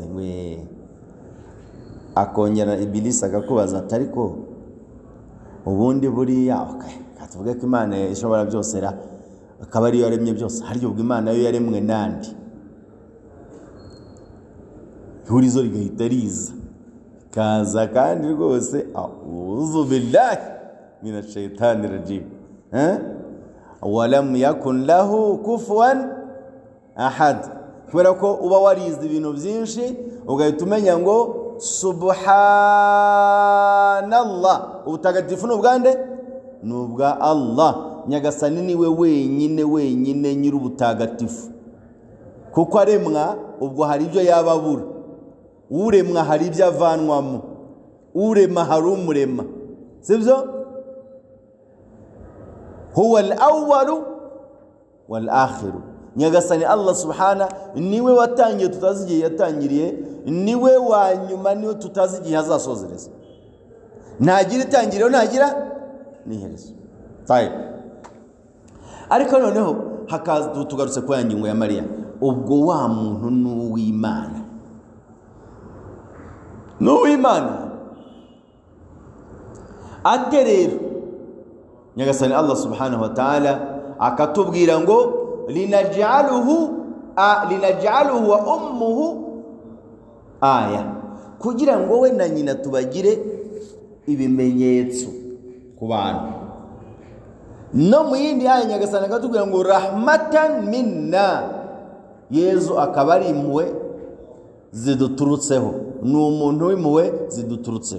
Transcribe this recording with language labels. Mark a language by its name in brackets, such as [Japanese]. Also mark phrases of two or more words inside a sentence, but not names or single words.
[Kinyarwanda] We akongera Ibilisi akakubaza ati ariko ubundi buriya katuvuge ko Imana ishobora byose ra, akaba ariyo yaremye byose, hari ubwo Imana yo yaremwe nandi? Ihurizo rigahita riza kaza kandi rwose [Arabic] أعوذ بالله من الشيطان الرجيم. ولم يكن له كفوا أحد. [Kinyarwanda] Kubera ko uba warize ibintu byinshi ugahita umenya ngo subhanallah, ubutagatifu n'ubwande n'ubwa Allah. Nyagasani niwe wenyine nyir'ubutagatifu, kuko aremwa ubwo hari ibyo yababura. Uremwa hari ibyo avanwamo, urema hari umurema, sibyo? [Arabic] هو الأول والآخر. [Kinyarwanda] Nyagasani Allah subhana niwe watangiye tutazi igihe yatangiriye, niwe wa nyuma niwe tutazi igihe azasozereza. Ntagira itangiriro, ntagira n'iherezo. Tayi. Ariko noneho hakaza tugarutse kwa ngingo ya Mariya, ubwo wa muntu n'uw'Imana. N'uw'Imana ate rero Nyagasani Allah [Arabic] سبحانه وتعالى [Kinyarwanda] akatubwira ngo [Arabic] لنجعله وأمه آية, [Kinyarwanda] kugira ngo we na nyina tubagire ibimenyetso ku bantu. No mu yindi aya Nyagasani akatubwira ngo [Arabic] رحمة منا, [Kinyarwanda] Yezu akaba ari impuhwe ziduturutseho, ni umuntu w'impuhwe ziduturutseho.